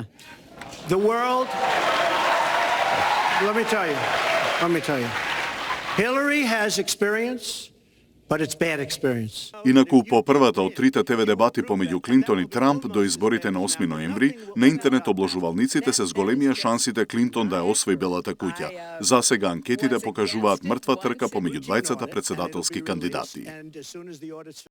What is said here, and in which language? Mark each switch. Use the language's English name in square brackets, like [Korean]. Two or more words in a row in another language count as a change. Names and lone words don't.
[English] The world, let me tell you, Hillary has experience, but it's bad experience. [Macedonian] Инаку, по првата од трите ТВ дебати помеѓу Клинтон и Трамп до изборите на 8 ноември, на интернет обложувалниците се зголемија шансите Клинтон да ја освои Белата куќа. За сега анкетите покажуваат мртва трка помеѓу двајцата председателски кандидати.